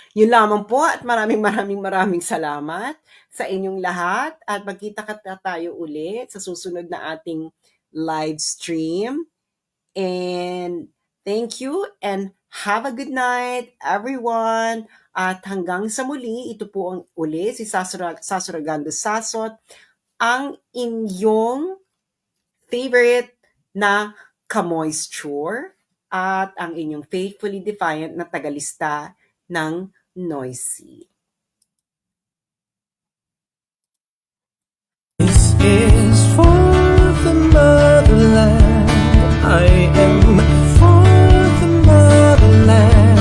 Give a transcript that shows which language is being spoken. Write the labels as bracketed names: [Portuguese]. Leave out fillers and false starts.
[Filipino] Yun lamang po at maraming salamat sa inyong lahat at magkita-kita tayo ulit sa susunod na ating live stream. [English] And thank you and have a good night, everyone. [Filipino] At hanggang sa muli, ito po ang uli si Sasuragando Sasot, ang inyong favorite na ka-moisture at ang inyong [English] faithfully defiant [Filipino] na tagalista ng Noisy. [English] This is for the motherland. I am for the motherland.